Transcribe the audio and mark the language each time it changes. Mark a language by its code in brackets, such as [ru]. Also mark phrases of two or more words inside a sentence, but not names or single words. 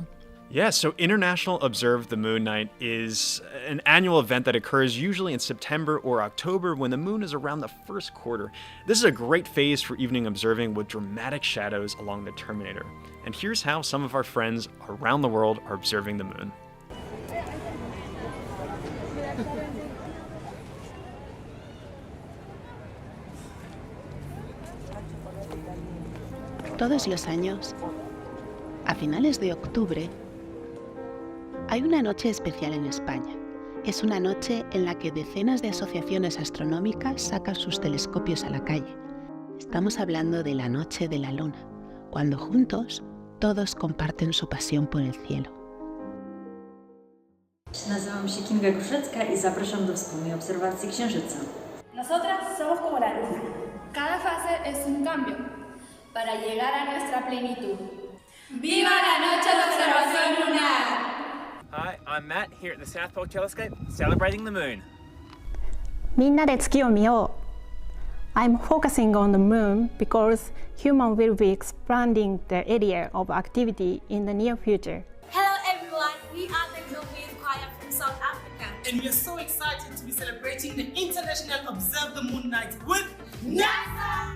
[en] Yeah, so International Observe the Moon Night is an annual event that occurs usually in September or October when the moon is around the first quarter. This is a great phase for evening observing with dramatic shadows along the terminator. And here's how some of our friends around the world are observing the moon. [es] Todos los años, a finales de octubre, hay una noche especial en España. Es una noche en la que decenas de asociaciones astronómicas sacan sus telescopios a la calle. Estamos hablando de la Noche de la Luna, cuando juntos todos comparten su pasión por el cielo. [pl] Nazywam się Kinga Gruszecka i zapraszam do wspólnej obserwacji Księżyca. [es] Nosotras somos como la luna. Cada fase es un cambio para llegar a nuestra plenitud. ¡Viva la noche de observación lunar! [en] Hi, I'm Matt here at the South Pole Telescope, celebrating the moon. [ja] みんなで月を見よう. [en] I'm focusing on the moon because humans will be expanding the area of activity in the near future. Hello everyone, we are the Global Choir from South Africa. And we are so excited to be celebrating the International Observe the Moon Night with NASA!